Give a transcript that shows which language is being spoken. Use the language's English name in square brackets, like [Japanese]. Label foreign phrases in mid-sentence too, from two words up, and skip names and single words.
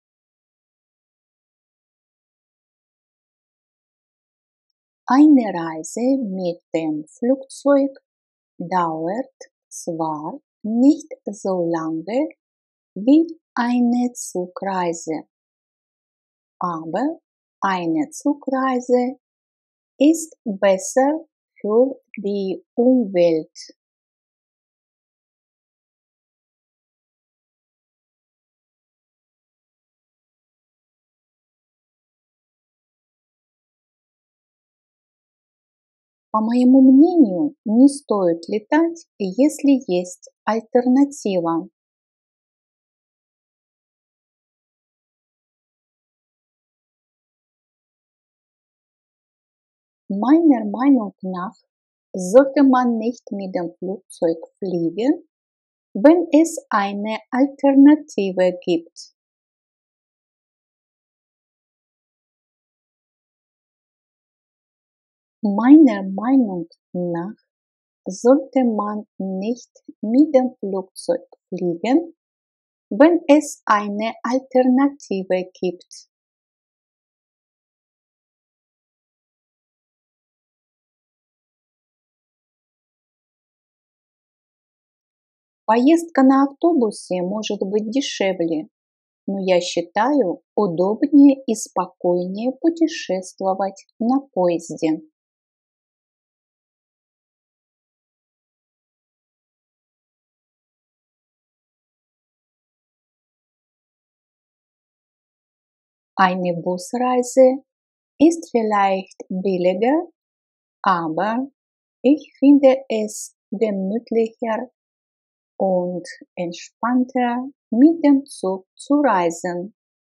[German] Eine Reise mit dem Flugzeug dauert zwar nicht so lange wie eine Zugreise, aber eine Zugreise ist besser für die Umwelt. [Russian] По моему мнению, не стоит летать, если есть альтернатива. [German] Meiner Meinung nach sollte man nicht mit dem Flugzeug fliegen, wenn es eine Alternative gibt. Meiner Meinung nach sollte man nicht mit dem Flugzeug fliegen, wenn es eine Alternative gibt. [Russian] Поездка на автобусе может быть дешевле, но я считаю удобнее и спокойнее путешествовать на поезде. [German] Eine Busreise ist vielleicht billiger, aber ich finde es gemütlicher und entspannter mit dem Zug zu reisen.